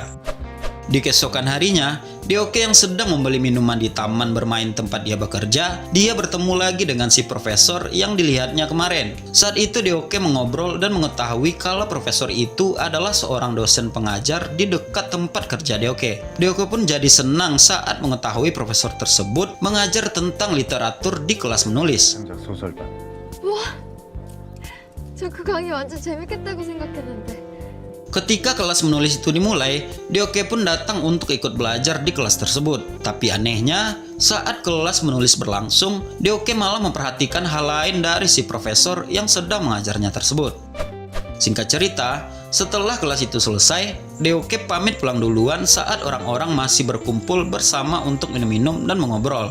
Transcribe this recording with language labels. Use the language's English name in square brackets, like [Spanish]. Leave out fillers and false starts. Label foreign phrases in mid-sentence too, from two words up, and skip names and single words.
[Indonesian] Di keesokan harinya, Deoke yang sedang membeli minuman di taman bermain tempat dia bekerja, dia bertemu lagi dengan si profesor yang dilihatnya kemarin. Saat itu Deoke mengobrol dan mengetahui kalau profesor itu adalah seorang dosen pengajar di dekat tempat kerja Deoke. Deoke pun jadi senang saat mengetahui profesor tersebut mengajar tentang literatur di kelas menulis. [Korean] 창작 소설반. 우와, 저 그 강의 완전 재밌겠다고 생각했는데. [Indonesian] Ketika kelas menulis itu dimulai, Deoke pun datang untuk ikut belajar di kelas tersebut. Tapi anehnya, saat kelas menulis berlangsung, Deoke malah memperhatikan hal lain dari si profesor yang sedang mengajarnya tersebut. Singkat cerita, setelah kelas itu selesai, Deoke pamit pulang duluan saat orang-orang masih berkumpul bersama untuk minum-minum dan mengobrol.